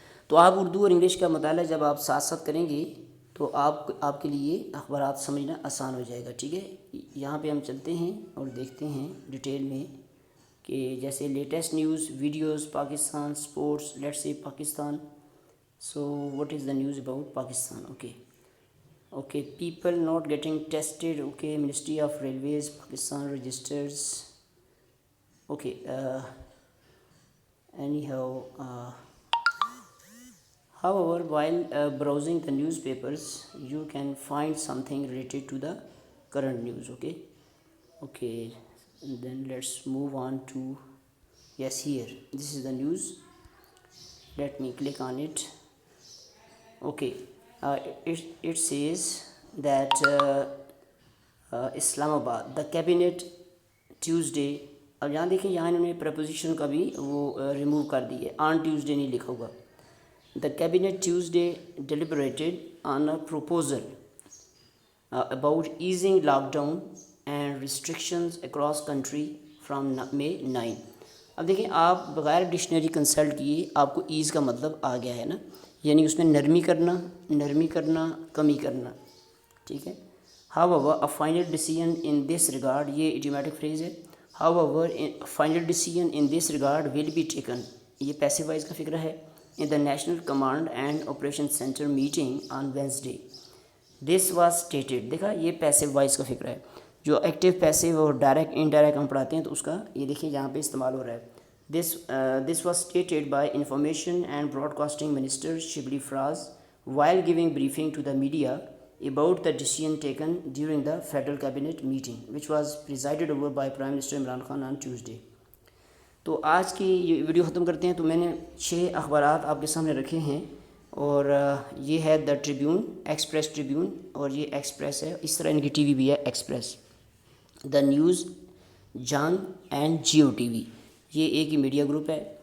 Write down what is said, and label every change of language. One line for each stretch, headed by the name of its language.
Urdu: تو آپ اردو اور انگلش کا مطالعہ جب آپ ساتھ ساتھ کریں گے تو آپ کے لیے اخبارات سمجھنا آسان ہو جائے گا, ٹھیک ہے. یہاں پہ ہم چلتے ہیں اور دیکھتے ہیں ڈیٹیل میں کہ جیسے latest news, videos, Pakistan, sports, let's say Pakistan.
English: So what is the news about Pakistan. Okay, people not getting tested. Okay, Ministry of Railways Pakistan registers. Okay, anyhow, however, while browsing the newspapers you can find something related to the current news. Okay, then let's move on to, yes, here this is the news. Let me click on it. Okay, it says that Islamabad the cabinet Tuesday.
Urdu: اب یہاں دیکھیں, یہاں انہوں نے preposition کا بھی وہ ریموو کر دی ہے,
English: on Tuesday
Urdu: نہیں لکھا ہوگا.
English: The cabinet Tuesday deliberated on a proposal about easing lockdown and restrictions across country from May 9.
Urdu: اب دیکھیں, آپ بغیر ڈکشنری کنسلٹ کیے آپ کو ایز کا مطلب آ گیا ہے نا, یعنی اس میں نرمی کرنا, کمی کرنا, ٹھیک ہے.
English: However, a final decision in this regard,
Urdu: یہ idiomatic phrase ہے.
English: However, a final decision in this regard will be taken,
Urdu: یہ passive voice کا فکرہ ہے,
English: in the National Command and Operations Center meeting on Wednesday. This was stated,
Urdu: دیکھا یہ passive voice کا فکرہ ہے. جو ایکٹیو پیسیو اور ڈائریکٹ انڈائریکٹ ہم پڑھاتے ہیں تو اس کا یہ دیکھیں یہاں پہ استعمال ہو رہا ہے.
English: This was stated by Information and Broadcasting Minister Shibli Fraz while giving briefing to the media about the decision taken during the Federal Cabinet meeting, which was presided over by Prime Minister Imran Khan on Tuesday.
Urdu: تو آج کی یہ video ختم کرتے ہیں. تو میں نے 6 اخبارات آپ کے سامنے رکھے ہیں اور یہ ہے دا ٹریبیون, ایکسپریس ٹریبیون, اور یہ ایکسپریس ہے. اس طرح ان کی ٹی وی بھی ہے express, the news, John and Jio T V, یہ ایک ہی میڈیا گروپ ہے.